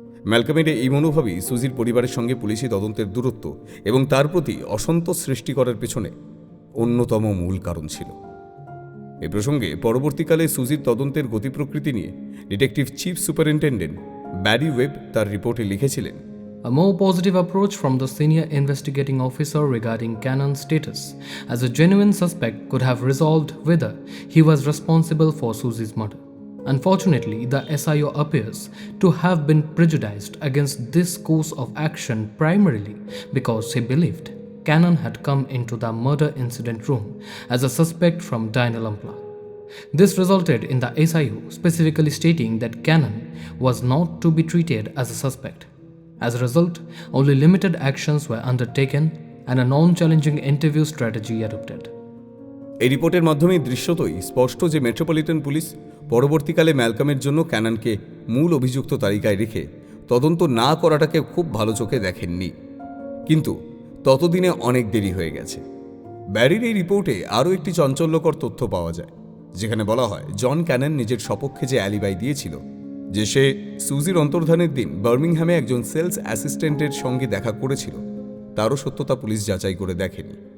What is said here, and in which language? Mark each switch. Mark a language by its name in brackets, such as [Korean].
[Bangla] ম্যালকমের এই মনোভাবই সুজির পরিবারের সঙ্গে পুলিশি তদন্তের দূরত্ব এবং তার প্রতি অসন্তোষ সৃষ্টি করার পেছনে অন্যতম মূল কারণ ছিল। এ প্রসঙ্গে পরবর্তীকালে সুজির তদন্তের গতি প্রকৃতি নিয়ে detective chief superintendent Barry web তার রিপোর্টে লিখেছিলেন, [English] A more positive approach from the senior investigating officer regarding Cannon's status as a genuine suspect could have resolved whether he was responsible for Susie's murder. Unfortunately, the SIO appears to have been prejudiced against this course of action primarily because he believed Cannon had come into the murder incident room as a suspect from Diana Lampla. This resulted in the SIO specifically stating that Cannon was not to be treated as a suspect. As a result, only limited actions were undertaken and a non-challenging interview strategy adopted. [Bangla] এই রিপোর্টের মাধ্যমে দৃশ্যতই স্পষ্ট যে metropolitan police পরবর্তীকালে ম্যালকমের জন্য ক্যাননকে মূল অভিযুক্ত তালিকায় রেখে তদন্ত না করাটাকে খুব ভালো চোখে দেখেননি। কিন্তু ততদিনে অনেক দেরি হয়ে গেছে। ব্যারির এই রিপোর্টে আরও একটি চাঞ্চল্যকর তথ্য পাওয়া যায়, যেখানে বলা হয় জন ক্যানন নিজের সপক্ষে যে অ্যালিবাই দিয়েছিল যে সে সুজির অন্তর্ধানের দিন বার্মিংহামে একজন সেলস অ্যাসিস্ট্যান্টের সঙ্গে দেখা করেছিল, তারও সত্যতা পুলিশ যাচাই করে দেখেনি।